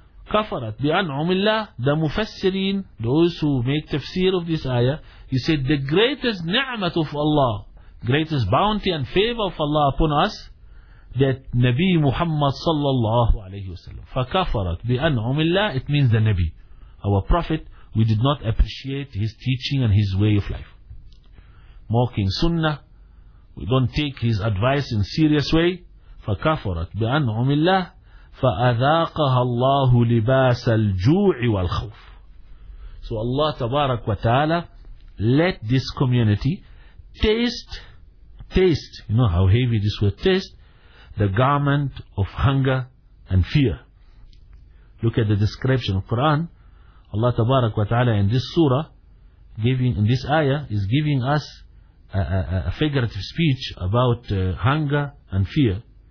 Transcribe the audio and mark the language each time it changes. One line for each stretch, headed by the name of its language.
Arabic: كفرت بأنعم الله.
English: The mufassirin, those who make tafsir of this ayah, he said the greatest ni'mat of Allah, greatest bounty and favor of Allah upon us, that Nabi Muhammad sallallahu alayhi wasallam.
Arabic: فكفرت بأنعم الله,
English: it means the Nabi, our prophet. We did not appreciate his teaching and his way of life, mocking sunnah. We don't take his advice in serious way.
Arabic: فكفرت بأنعم الله فأذاقها الله لباس الجوع والخوف.
English: So Allah تبارك وتعالى let this community taste, you know how heavy this word taste, the garment of hunger and fear. Look at the description of Quran. Allah تبارك وتعالى in this surah, giving in this ayah, is giving us a figurative speech about hunger and fear.